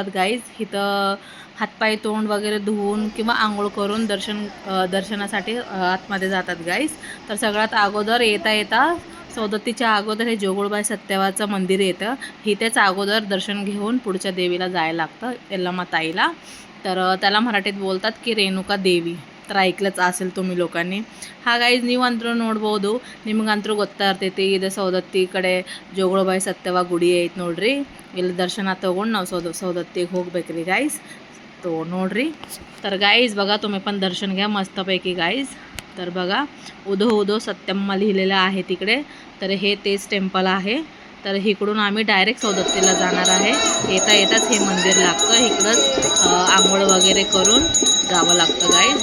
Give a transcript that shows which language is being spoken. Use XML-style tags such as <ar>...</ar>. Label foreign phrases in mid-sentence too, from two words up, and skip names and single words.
<mr>गाईज इथं हातपाय तोंड वगैरे धुवून किंवा आंघोळ करून दर्शनासाठी आतमध्ये जातात गाईज. तर सगळ्यात अगोदर येता सौदत्तीच्या अगोदर हे जोगळबाई सत्यवाचं मंदिर येतं. इथेच अगोदर दर्शन घेऊन पुढच्या देवीला जायला लागतं, यल्लम्मा ताईला. तर त्याला मराठीत बोलतात की रेणुका देवी. तर ऐकलंच असेल तुम्ही लोकांनी.</mr> <kn>ಹಾಗಾಯ್ಸ್ ನೀವಂತರೂ ನೋಡ್ಬೋದು. ನಿಮಗಂತರೂ ಗೊತ್ತಾಗ್ತೈತಿ ಇದು ಸೌದತ್ತಿ ಕಡೆ ಜೋಗುಳಬಾಯಿ ಸತ್ಯವ ಗುಡಿ ಐತೆ ನೋಡ್ರಿ. ಇಲ್ಲಿ ದರ್ಶನ ತೊಗೊಂಡು ನಾವು सौदत्तीಗೆ ಹೋಗ್ಬೇಕ್ರಿ गाईज. तो ನೋಡ್ರಿ.</kn> <mr>तर गाईज बघा, तुम्ही पण दर्शन घ्या मस्तपैकी गाईज. तर बघा, उदो उदो सत्यम्मा लिहिलेलं आहे तिकडे. तर हे तेच टेम्पल आहे. तर इकडून आम्ही डायरेक्ट सौदत्तीला जाणार आहे. येताच हे मंदिर लागतं. इकडंच आंघोळ वगैरे करून जावं लागतं गाईज.</mr>